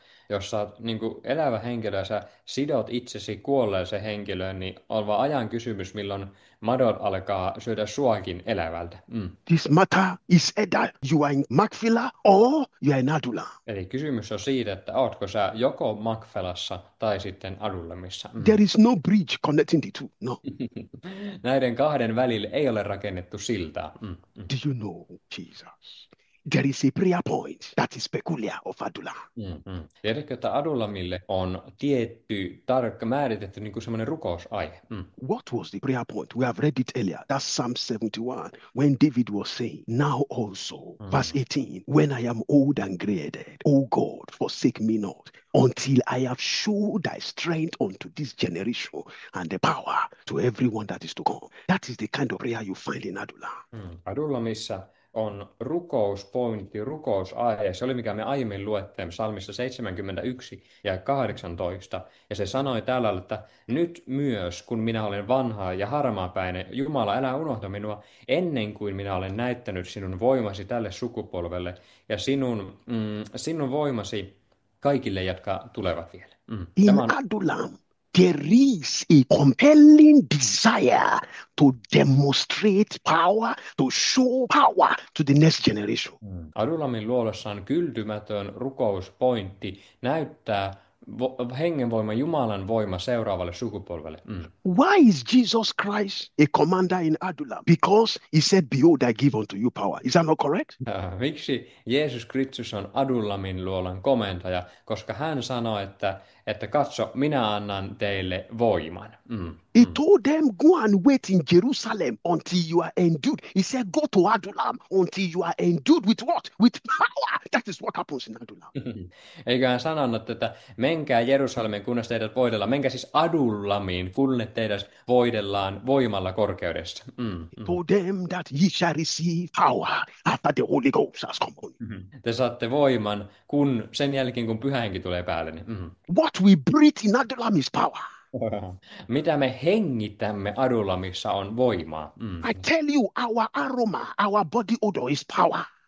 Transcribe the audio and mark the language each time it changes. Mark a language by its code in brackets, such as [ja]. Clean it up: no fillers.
[fi] Jos sä oot niin kuin elävä henkilö ja sä sidot itsesi kuolleeseen henkilöön, niin on vaan ajan kysymys, milloin madot alkaa syödä suakin elävältä. [en] This matter is either you are in Macphila or you are in Adullam. [fi] Eli kysymys on siitä, että ootko sä joko Macphelassa tai sitten Adullamissa. [en] There is no bridge connecting the two. No. [fi] Näiden kahden välille ei ole rakennettu siltaa. [en] Do you know, Jesus? There is a prayer point that is peculiar of Adullam. [fi] Tiedätkö, että Adullamille on tietty, määritetty niin kuin semmoinen rukousaihe? [en] What was the prayer point? We have read it earlier. That's Psalm 71, when David was saying, now also, verse 18, when I am old and grey-headed, O God, forsake me not, until I have showed thy strength unto this generation and the power to everyone that is to come. That is the kind of prayer you find in Adullam. [fi] Adullamissa on rukouspointti, rukousaihe. Se oli, mikä me aiemmin luettiin psalmissa 71 ja 18. Ja se sanoi täällä, että nyt myös, kun minä olen vanha ja harmaapäinen, Jumala, älä unohda minua ennen kuin minä olen näyttänyt sinun voimasi tälle sukupolvelle ja sinun voimasi kaikille, jotka tulevat vielä. [en] In Adullam, there is a compelling desire to demonstrate power, to show power to the next generation. [fi] Adullamin luolossa on kyltymätön rukouspointti näyttää hengenvoima, Jumalan voima seuraavalle sukupolvelle. [en] Why is Jesus Christ a commander in Adullam? Because he said, behold, I give unto you power. Is that not correct? [fi] Miksi Jeesus Kristus on Adullamin luolan komentaja? Koska hän sanoi, että katso, minä annan teille voiman. [en] He told them, go and wait in Jerusalem until you are endued. He said, go to Adullam until you are endued with what? With power. That is what happens in Adullam. [fi] Eikö hän sanonut, että menkää Jerusalemin, kunnes teidät voidellaan. Menkää siis Adullamiin, kunnes teidät voidellaan voimalla korkeudessa. [en] He told them that ye shall receive power after the Holy Ghost has come on you. [fi] Te saatte voiman sen jälkeen, kun Pyhä Henki tulee päälle. Niin, [en] What we breathe in Adullam is power. [fi] Mitä me hengitämme Adullamissa on voimaa. [en] I tell you, our aroma, our body odor is power.